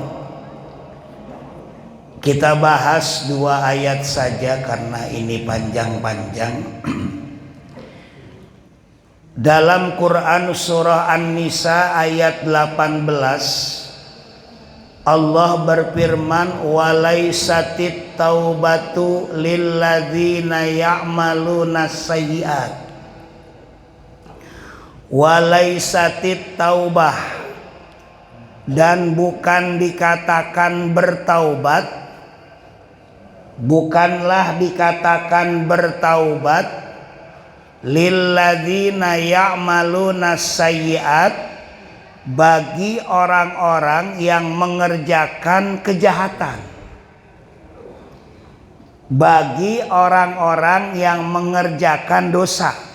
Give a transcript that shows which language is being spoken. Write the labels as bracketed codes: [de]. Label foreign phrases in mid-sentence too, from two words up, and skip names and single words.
[id] Kita bahas 2 ayat saja karena ini panjang-panjang. Dalam Quran surah An-Nisa ayat 18, Allah berfirman, [ar] وليست التوبة للذين يعملون السيئات. وليست التوبة, [id] dan bukan dikatakan bertaubat, bukanlah dikatakan bertaubat [ar] للذين يعملون السيئات, [id] bagi orang-orang yang mengerjakan kejahatan, bagi orang-orang yang mengerjakan dosa.